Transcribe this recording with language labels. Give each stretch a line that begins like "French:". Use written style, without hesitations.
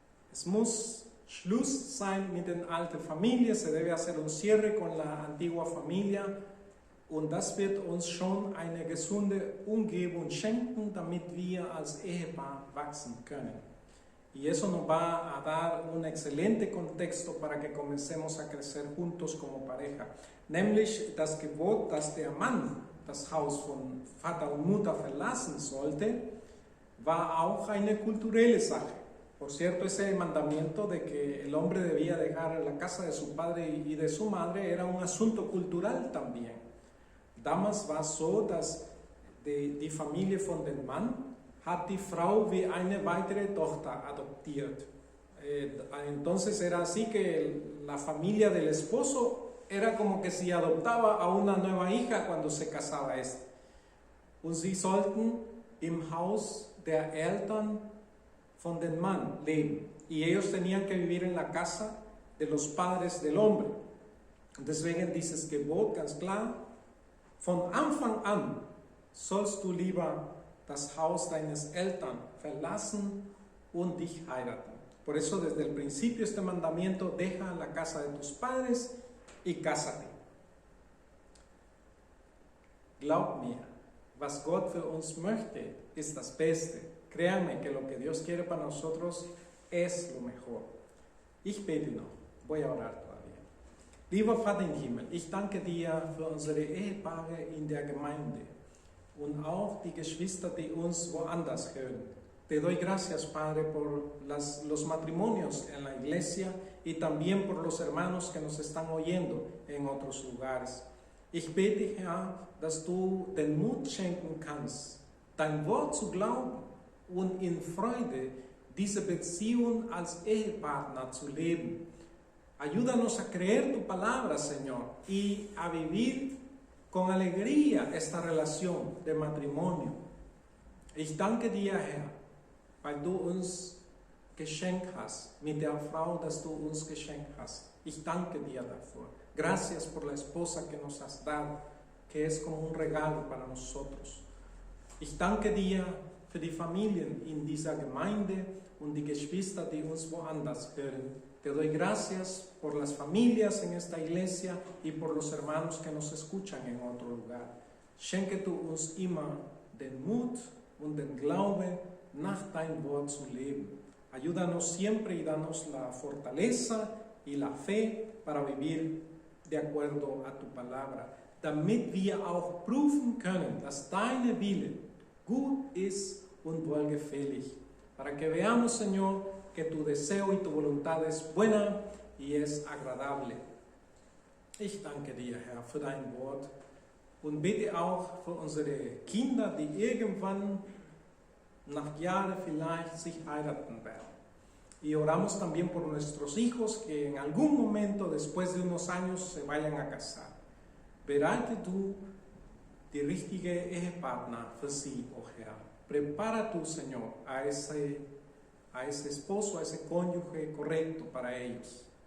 German: Es muss Schluss sein mit den alten Familien,
Spanish: se debe hacer un cierre con la antigua familia
German: und das wird uns schon eine gesunde Umgebung schenken, damit wir als Ehepaar wachsen können.
Spanish: Y eso nos va a dar un excelente contexto para que comencemos a crecer juntos como pareja.
German: Nämlich das Gebot, dass der Mann das Haus von Vater und Mutter verlassen sollte, war auch eine kulturelle Sache.
Spanish: Por cierto, ese mandamiento de que el hombre debía dejar la casa de su padre y de su madre era un asunto cultural también.
German: Damals war es so, dass die Familie von dem Mann hat die Frau wie eine weitere Tochter adoptiert.
Spanish: Entonces era así que la familia del esposo era como que si adoptaba a una nueva hija cuando se casaba este.
German: Und sie sollten im Haus der Eltern von dem Mann leben.
Spanish: Y ellos tenían que vivir en la casa de los padres del hombre.
German: Deswegen dieses Gebot ganz klar, von Anfang an sollst du lieber das Haus deines Eltern verlassen und dich heiraten.
Spanish: Por eso desde el principio este mandamiento, deja la casa de tus padres y cásate.
German: Glaub mir, was Gott für uns möchte, ist das Beste.
Spanish: Créanme que lo que Dios quiere para nosotros es lo mejor.
German: Ich bete noch,
Spanish: voy a orar todavía.
German: Lieber Vater im Himmel, ich danke dir für unsere Ehepaare in der Gemeinde und auch die Geschwister, die uns woanders hören.
Spanish: Te doy gracias, Padre, por los matrimonios en la iglesia y también por los hermanos que nos están oyendo en otros lugares.
German: Ich bete, Herr, dass du den Mut schenken kannst, dein Wort zu glauben und in Freude diese Beziehung als Ehepartner zu leben.
Spanish: Ayúdanos a creer tu palabra, Señor, y a vivir con alegría esta relación de matrimonio.
German: Ich danke dir, Herr, weil du uns geschenkt hast, mit der Frau, das du uns geschenkt hast. Ich danke dir dafür.
Spanish: Gracias por la esposa que nos has dado, que es como un regalo para nosotros.
German: Ich danke dir für die Familien in dieser Gemeinde und die Geschwister, die uns woanders hören.
Spanish: Te doy gracias por las familias en esta iglesia y por los hermanos que nos escuchan en otro lugar.
German: Schenke du uns immer den Mut und den Glaube, nach dein Wort zu leben.
Spanish: Ayúdanos siempre y danos la fortaleza y la fe para vivir de acuerdo a tu palabra,
German: damit wir auch prüfen können, dass deine Wille gut ist und wohlgefällig.
Spanish: Para que veamos, Señor, que tu deseo y tu voluntad es buena y es agradable.
German: Ich danke dir, Herr, für dein Wort und bete auch für unsere Kinder, die irgendwann nach Jahren vielleicht sich heiraten werden.
Spanish: Y oramos también por nuestros hijos que en algún momento, después de unos años, se vayan a casar.
German: Bereite du die richtige Ehepartner für sie, oh Herr.
Spanish: Prepara tú, Señor, a ese esposo, a ese cónyuge correcto para ellos.